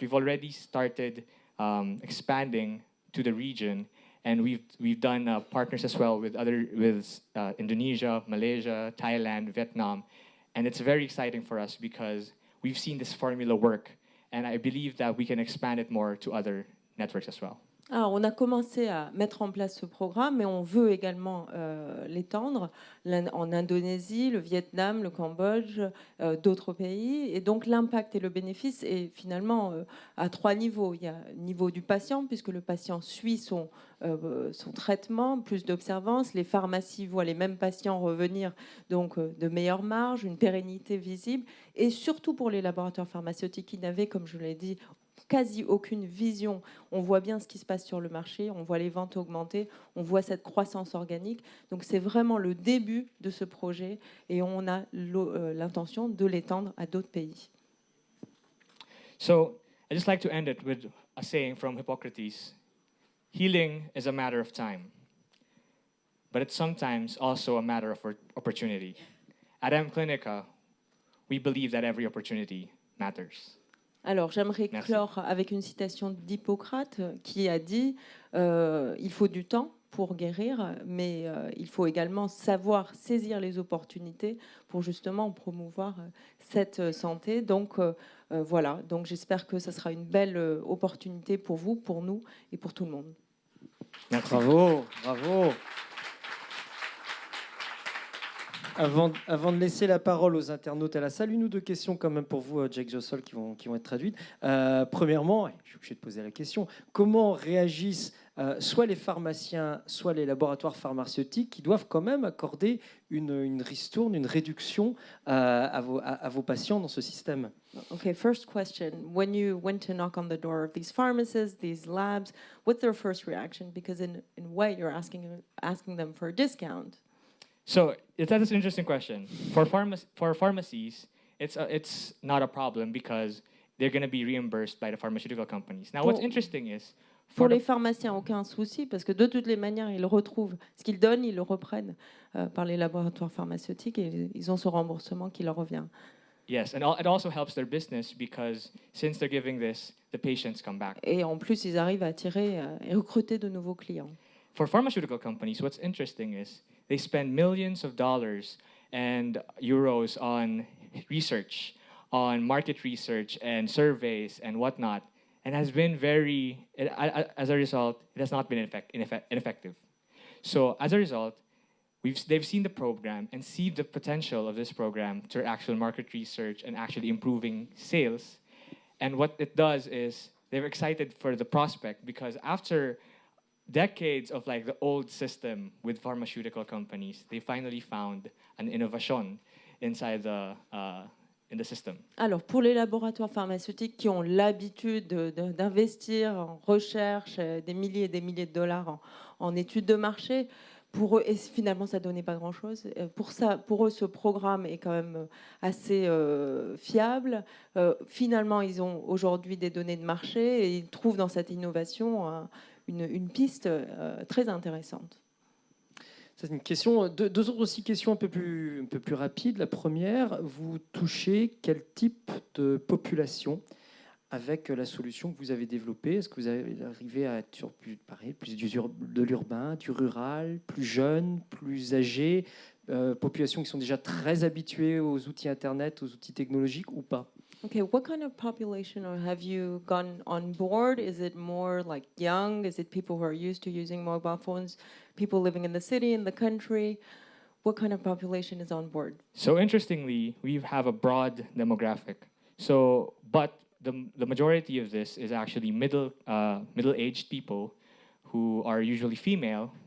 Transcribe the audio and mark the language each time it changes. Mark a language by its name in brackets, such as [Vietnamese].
[English] We've already started expanding to the region, and we've done partners as well with Indonesia, Malaysia, Thailand, Vietnam, and it's very exciting for us because we've seen this formula work, and I believe that we can expand it more to other networks as well. [French] Alors, on a commencé à mettre en place ce programme, mais on veut également l'étendre en Indonésie, le Vietnam, le Cambodge, d'autres pays. Et donc, l'impact et le bénéfice est finalement à trois niveaux. Il y a le niveau du patient, puisque le patient suit son traitement, plus d'observance. Les pharmacies voient les mêmes patients revenir, donc de meilleures marges, une pérennité visible. Et surtout pour les laboratoires pharmaceutiques qui n'avaient, comme je l'ai dit, quasi aucune vision. On voit bien ce qui se passe sur le marché, on voit les ventes augmenter, on voit cette croissance organique. Donc c'est vraiment le début de ce projet et on a l'intention de l'étendre à d'autres pays. [English] So, I'd just like to end it with a saying from Hippocrates. Healing is a matter of time, but it's sometimes also a matter of opportunity. At mClinica, we believe that every opportunity matters. [French] Alors, j'aimerais clore avec une citation d'Hippocrate qui a dit il faut du temps pour guérir, mais il faut également savoir saisir les opportunités pour justement promouvoir cette santé. Donc, voilà. Donc, j'espère que ça sera une belle opportunité pour vous, pour nous et pour tout le monde. Merci. Bravo, bravo. Avant de laisser la parole aux internautes à la salle, une ou deux questions quand même pour vous, Jake Jossol, qui vont être traduites. Premièrement, je suis obligé de poser la question, comment réagissent soit les pharmaciens, soit les laboratoires pharmaceutiques qui doivent quand même accorder une ristourne, une réduction à vos patients dans ce système. [English] Okay, first question. When you went to knock on the door of these pharmacies, these labs, what's their first reaction? Because in a way, you're asking them for a discount. So that's an interesting question. For pharmacies, it's not a problem because they're going to be reimbursed by the pharmaceutical companies. Now, what's interesting is [French] Pour les pharmaciens, aucun souci, parce que de toutes les manières, ils retrouvent ce qu'ils donnent, ils le reprennent par les laboratoires pharmaceutiques et ils ont ce remboursement qui leur revient. [English] Yes, and it also helps their business because since they're giving this, the patients come back. [French] Et en plus, ils arrivent à attirer et recruter de nouveaux clients. [English] For pharmaceutical companies, what's interesting is they spend millions of dollars and euros on research, on market research and surveys and whatnot, and has been as a result, it has not been ineffective. So as a result, they've seen the program and see the potential of this program to actual market research and actually improving sales. And what it does is they're excited for the prospect because after decades of like the old system with pharmaceutical companies, they finally found an innovation inside in the system. [French] Alors, pour les laboratoires pharmaceutiques qui ont l'habitude d'investir en recherche des milliers et des milliers de dollars en études de marché, pour eux, et finalement, ça ne donnait pas grand-chose. Pour eux, ce programme est quand même assez fiable. Finalement, ils ont aujourd'hui des données de marché et ils trouvent dans cette innovation une piste très intéressante. C'est une question. Deux autres aussi questions un peu plus rapides. La première, vous touchez quel type de population avec la solution que vous avez développée? Est-ce que vous arrivez à être sur plus de l'urbain, du rural, plus jeune, plus âgé, populations qui sont déjà très habituées aux outils Internet, aux outils technologiques ou pas? [English] Okay, what kind of population have you gone on board? Is it more like young? Is it people who are used to using mobile phones? People living in the city, in the country? What kind of population is on board? So interestingly, we have a broad demographic. So, but the majority of this is actually middle-aged people who are usually female.